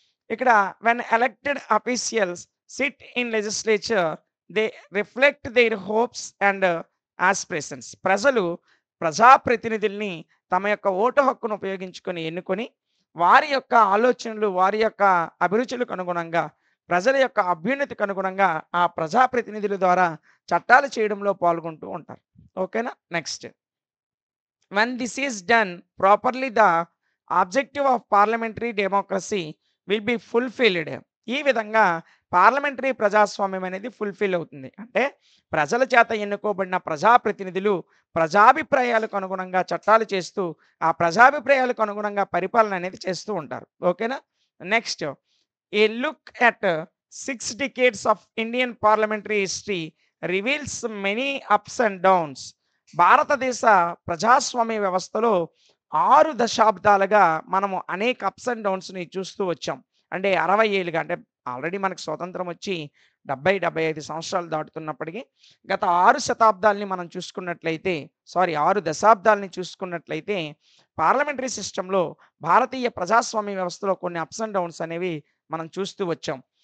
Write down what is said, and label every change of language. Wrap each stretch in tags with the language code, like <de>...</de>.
<te>ఇక్కడ</te> <en>When elected officials sit in legislature they reflect their hopes and aspirations.</en> <te>ప్రజలు ప్రజాప్రతినిధుల్ని తమ యొక్క ఓటు హక్కును ఉపయోగించుకొని ఎన్నుకొని వారి యొక్క ఆలోచనలు, వారి యొక్క అభిరుచులకు అనుగుణంగా, ప్రజల యొక్క అభ్యున్నతికి అనుగుణంగా ఆ ప్రజాప్రతినిధుల ద్వారా చట్టాలు చేయడంలో పాల్గొంటూ ఉంటారు. ఓకేనా?</te> <en>Next, when this is done properly the objective of parliamentary democracy will be fulfilled.</en> <te>ఈ విధంగా పార్లమెంటరీ ప్రజాస్వామ్యం అనేది ఫుల్ఫిల్ అవుతుంది. అంటే ప్రజల చేత ఎన్నుకోబడిన ప్రజాప్రతినిధులు ప్రజాభిప్రాయాలకు అనుగుణంగా చట్టాలు చేస్తూ ఆ ప్రజాభిప్రాయాలకు అనుగుణంగా పరిపాలన అనేది చేస్తూ ఉంటారు. ఓకేనా? Next,</te> <en>A look at 6 decades of Indian parliamentary history reveals many ups and downs.</en> <te>భారతదేశ ప్రజాస్వామ్య వ్యవస్థలో 6 దశాబ్దాలుగా మనము అనేక అప్స్ అండ్ డౌన్స్‌ని చూస్తూ వచ్చాం. అంటే 60 ఏళ్లుగా అంటే ఆల్రెడీ మనకు స్వతంత్రం వచ్చి 70, 75 సంవత్సరాలు దాటుతున్నప్పటికీ గత 6 శతాబ్దాలని మనం చూసుకున్నట్లయితే 6 దశాబ్దాలని చూసుకున్నట్లయితే పార్లమెంటరీ సిస్టమ్‌లో భారతీయ ప్రజాస్వామ్య వ్యవస్థలో కొన్ని అప్స్ అండ్ డౌన్స్ అనేవి మనం చూస్తూ వచ్చాం.</te>